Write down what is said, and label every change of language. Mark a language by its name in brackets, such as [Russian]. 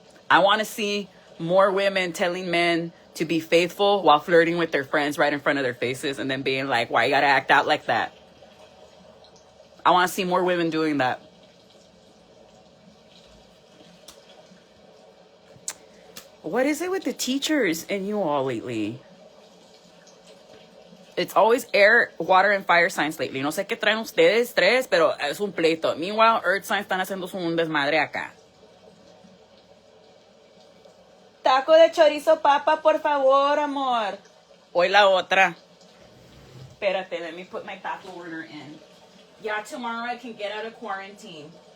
[English] I want to see more women telling men to be faithful while flirting with their friends right in front of their faces and then being like, why you gotta act out like that? I want to see more women doing that. What is it with the teachers and you all lately? It's always air, water, and fire signs lately. [Spanish] No sé qué traen ustedes tres, pero es un pleito. [English] Meanwhile, earth signs [Spanish] están haciendo un desmadre acá. Taco de chorizo papa, por favor, amor. Hoy la otra. Espérate, [English] let me put my taco order in. Yeah, tomorrow I can get out of quarantine.